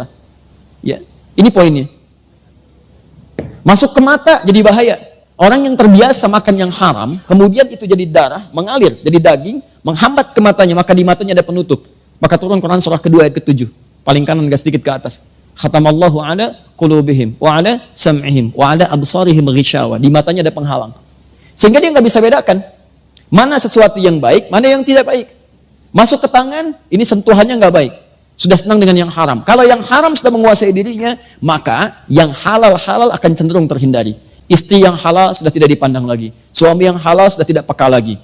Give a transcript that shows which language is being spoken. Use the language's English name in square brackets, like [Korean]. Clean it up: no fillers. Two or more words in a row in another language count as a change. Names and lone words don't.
[Indonesian] Ya, ini poinnya. Masuk ke mata jadi bahaya. Orang yang terbiasa makan yang haram, kemudian itu jadi darah, mengalir, jadi daging, menghambat ke matanya, maka di matanya ada penutup. Maka turun Quran surah kedua ayat ke-7, paling kanan gak sedikit ke atas. [Arabic] ختم الله على قلوبهم، و على سمعهم، و على أبصارهم غشاوة. [Indonesian] Di matanya ada penghalang. Sehingga dia nggak bisa bedakan mana sesuatu yang baik, mana yang tidak baik. Masuk ke tangan, ini sentuhannya nggak baik. Sudah senang dengan yang haram. Kalau yang haram sudah menguasai dirinya, maka yang halal-halal akan cenderung terhindari. Istri yang halal sudah tidak dipandang lagi. Suami yang halal sudah tidak peka lagi.